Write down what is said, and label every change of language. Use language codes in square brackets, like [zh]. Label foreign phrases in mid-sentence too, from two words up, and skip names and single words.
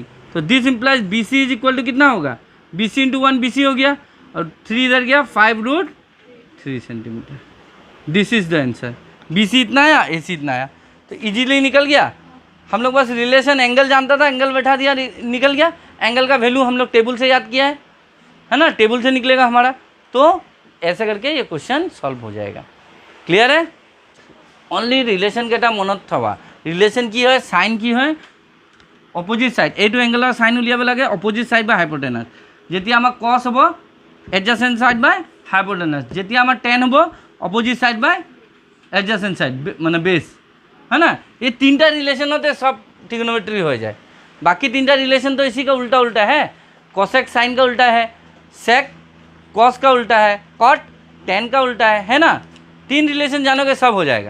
[hi] तो [en] this implies BC is equal to [hi] कितना होगा BC इंटू 1 BC हो गया और 3 इधर गया 5√3 सेंटीमीटर, [en] this is the answer. [hi] BC इतना आया AC इतना आया, तो इजीली निकल गया। हम लोग बस [en] relation angle [hi] जानता था, एंगल बैठा दिया निकल गया। एंगल का वैल्यू हम लोग टेबल से याद किया है ना, टेबल से निकलेगा हमारा। तो ऐसे करके ये [en] question solve [hi] हो जाएगा। क्लियर है? [as] অনলি ৰিলেশ্যনকেইটা মনত থবা। ৰিলেশ্যন কি হয়? চাইন কি হয়? [en] opposite side. [as] এইটো এংগেলৰ চাইন উলিয়াব লাগে [en] opposite side [as] বা হাইপোটেনাছ। যেতিয়া আমাৰ কছ হ'ব [en] adjacent side by hypotenuse. [as] যেতিয়া আমাৰ টেন হ'ব [en] opposite side by adjacent side [hi] मैंने बेस है ना। ये तीनटा रिलेशन होते सब ट्रिग्नोमेट्री हो जाए। बाकी तीनटा रिलेशन तो इसी का उल्टा उल्टा है। कोसेक साइन का उल्टा है, सेक कॉस का उल्टा है, कॉट टेन का उल्टा है ना। तीन रिलेशन जानोगे सब हो जाएगा।